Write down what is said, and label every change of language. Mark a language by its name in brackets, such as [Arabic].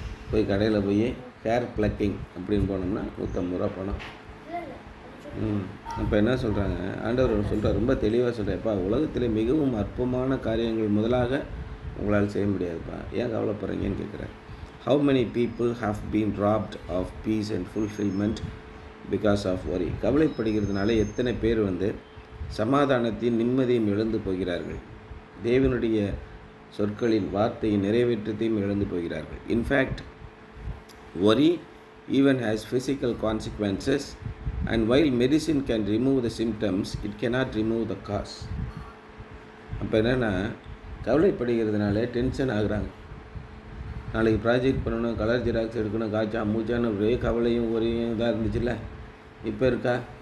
[Tamil] போய் கடையில் போய் ஹேர் ப்ளக்கிங் அப்படின்னு போனோம்னா 150 ரூபா பணம். இப்போ என்ன சொல்கிறாங்க, ஆண்டவர் சொல்கிறார், ரொம்ப தெளிவாக சொல்கிறேன்ப்பா, உலகத்தில் மிகவும் அற்பமான காரியங்கள் முதலாக உங்களால் செய்ய முடியாதுப்பா, ஏன் கவலைப்படுறீங்கன்னு கேட்குறாரு. [English] How many people have been robbed of peace and fulfillment because of worry? [Tamil] கவலைப்படுகிறதுனால எத்தனை பேர் சமாதானத்தையும் நிம்மதியும் இழந்து போகிறார்கள். தேவனுடைய சொற்களின் வார்த்தையின் நிறைவேற்றத்தையும் இழந்து போகிறார்கள். [English] In fact worry even has physical consequences, and while medicine can remove the symptoms, it cannot remove the cause. [Tamil] அப்போ என்னென்னா, கவலைப்படுகிறதுனால டென்ஷன் ஆகுறாங்க. நாளைக்கு ப்ராஜெக்ட் பண்ணணும், கலர் ஜெராக்ஸ் எடுக்கணும், காய்ச்சா மூச்சான்னு ஒரே கவலையும் ஒரே இதாக இருந்துச்சுல்ல, இப்போ இருக்கா?